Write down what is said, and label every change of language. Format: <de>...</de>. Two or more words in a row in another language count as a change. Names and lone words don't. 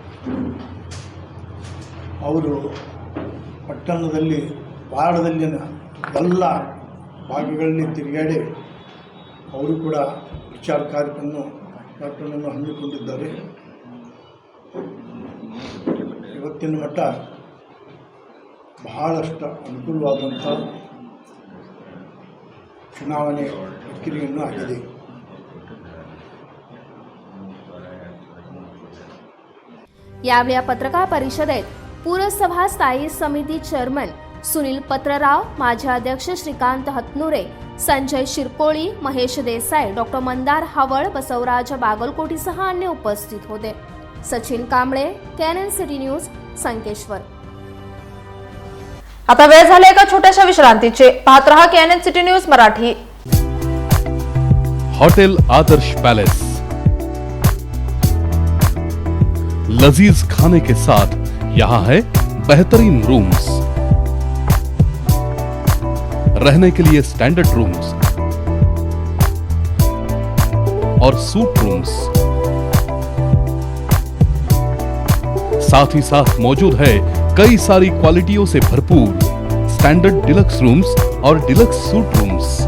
<kn>ಅವರು ಪಟ್ಟಣದಲ್ಲಿ ವಾರ್ಡದಲ್ಲಿನ ಎಲ್ಲ ಭಾಗಗಳಲ್ಲಿ ತಿರುಗಾಡಿ ಅವರು ಕೂಡ ಪ್ರಚಾರ ಕಾರ್ಯಕ್ರಮವನ್ನು ಹಮ್ಮಿಕೊಂಡಿದ್ದಾರೆ. ಇವತ್ತಿನ ಮಟ್ಟ ಬಹಳಷ್ಟು ಅನುಕೂಲವಾದಂಥ ಚುನಾವಣೆ ಪ್ರಕ್ರಿಯೆಯನ್ನು ಆಗಿದೆ.</kn> <mr>यावेळी या पत्रकार परिषदेत पुरसभा स्थायी समिती चेअरमन सुनील पत्रराव, माजी अध्यक्ष श्रीकांत हतनुरे, संजय शिरकोळी, महेश देसाई, डॉक्टर मंदार हावळ, बसवराज बागलकोटीसह अन्य उपस्थित होते. सचिन कांबळे, कॅनन सिटी न्यूज, संकेश्वर. आता वेळ झाली एका छोट्याशा विश्रांतीची. पाहत रहा कॅनन सिटी न्यूज मराठी.</mr> <hi>होटल आदर्श पैलेस, लजीज खाने के साथ यहाँ है बेहतरीन रूम्स, रहने के लिए स्टैंडर्ड रूम्स और सूट रूम्स, साथ ही साथ मौजूद है कई सारी क्वालिटियों से भरपूर स्टैंडर्ड डिलक्स रूम्स और डिलक्स सूट रूम्स.</hi>